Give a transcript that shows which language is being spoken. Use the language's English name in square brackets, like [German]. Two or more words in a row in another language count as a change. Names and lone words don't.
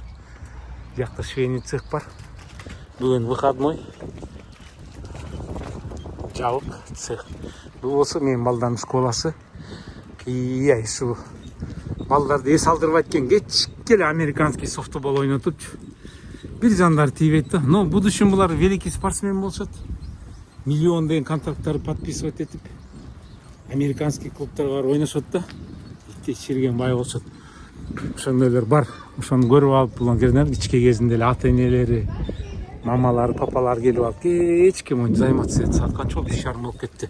[Kyrgyz] Буякта [Russian] швейный цех [Kyrgyz] бар. Бүгүн выходной. Жабык цех. Бул болсо менин балдардын школасы. Ушу балдарды эс алдырбайт экен, кечке эле [Russian] американский софтбол [Kyrgyz] ойнотупчу. Бир жандар тийбейт да. [Russian] Но будущем [Kyrgyz] булар [Russian] великий спортсмен [Kyrgyz] болушат. Миллион деген контракттарды подписывать этип американский клубтарга барып ойношот да. Чиргенбай болушат. Ошондойлор бар. Ошону көрүп алып, булар жерден кичке кезинде эле ата энелери, мамалары, папалары келип алып, кечке моюн займаться этсе атканча 5:30 болуп кетти.